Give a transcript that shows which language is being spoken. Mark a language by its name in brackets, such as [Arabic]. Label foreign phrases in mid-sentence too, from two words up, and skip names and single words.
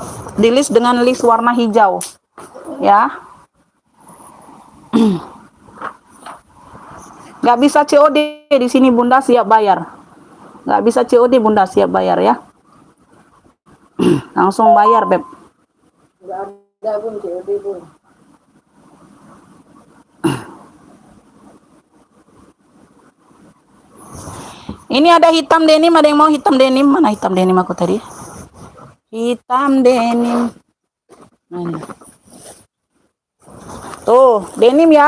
[Indonesian] Di list dengan list warna hijau. Ya. Nggak bisa COD di sini Bunda, siap bayar. Nggak bisa COD Bunda, siap bayar ya. Langsung bayar beb. Nggak ada bun, COD bun. Ini ada hitam denim, ada yang mau hitam denim? Mana hitam denim aku tadi? Hitam denim. Mana? Tuh, denim ya.